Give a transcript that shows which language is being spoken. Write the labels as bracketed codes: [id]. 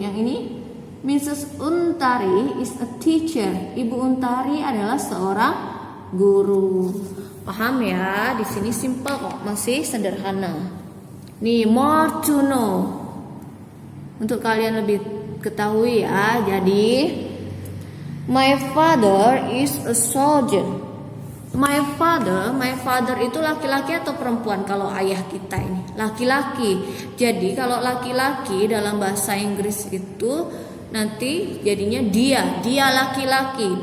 [en] Yang ini Mrs. Untari is a teacher. [id] Ibu Untari adalah seorang guru. Paham ya? Di sini simple kok, masih sederhana. Nih, [en] more to know. [id] Untuk kalian lebih ketahui ya. [en] Jadi, my father is a soldier. [id] My father itu laki-laki atau perempuan? Kalau ayah kita ini laki-laki. Jadi kalau laki-laki dalam bahasa Inggris itu nanti jadinya dia laki-laki.